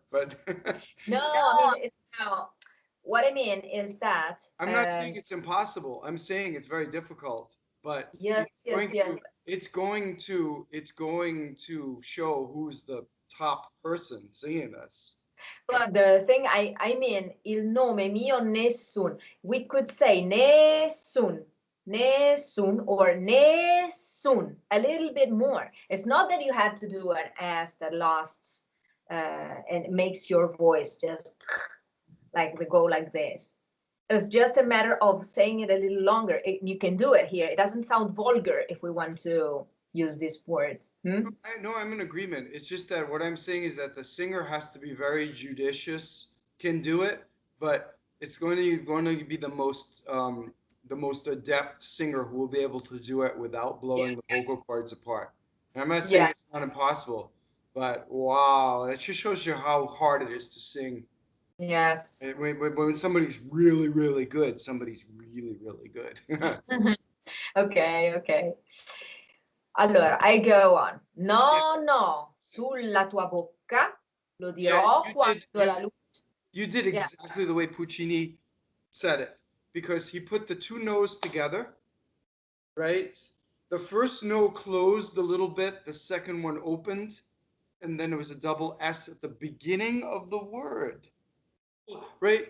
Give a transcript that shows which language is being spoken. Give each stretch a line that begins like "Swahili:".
English: But no, I mean, what I mean is that I'm not saying it's impossible. I'm saying it's very difficult. But yes. It's going to show who's the top person singing this. But the thing I mean,
Italian: il nome mio nessun.
English: We could say nessun, nessun, or nessun a little bit more. It's not that you have to do an S that lasts and makes your voice just like we go like this. It's just a matter of saying it a little longer. You can do it here. It doesn't sound vulgar if we want to use this word. No, I'm in agreement. It's just that what I'm saying is that the singer has to be very judicious, can do it, but it's going to be the most adept singer who will be able to do it without blowing the vocal cords apart. And I'm not saying it's not impossible, but wow, it just shows you how hard it is to sing. Yes. When somebody's really, really good, somebody's really, really good. Okay. Allora, I go on.
Italian: No, sulla tua bocca, lo dirò quando la luce.
English: You did exactly the way Puccini said it, because he put the two no's together, right? The first no closed a little bit, the second one opened, and then there was a double S at the beginning of the word. Right?